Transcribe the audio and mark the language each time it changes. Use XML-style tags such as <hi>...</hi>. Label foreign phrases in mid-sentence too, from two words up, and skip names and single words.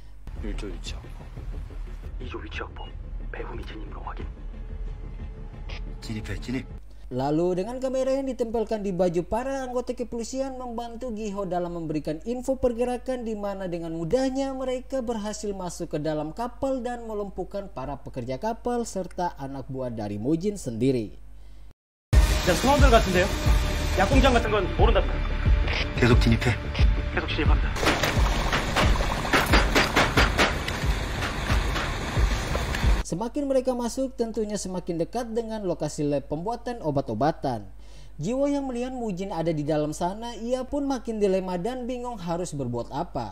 <ko>진입.</ko> <id>Lalu dengan kamera yang ditempelkan di baju para anggota kepolisian membantu Gi-ho dalam memberikan info pergerakan, di mana dengan mudahnya mereka berhasil masuk ke dalam kapal dan melumpuhkan para pekerja kapal serta anak buah dari Mujin sendiri.</id> <ko>일단 소환들 같은데요? 약공장 같은 건 모른다. 계속 진입해. 계속 진입합니다.</ko> <id>Semakin mereka masuk, tentunya semakin dekat dengan lokasi lab pembuatan obat-obatan. Jiwo yang melihat Mujin ada di dalam sana, ia pun makin dilema dan bingung harus berbuat apa.</id>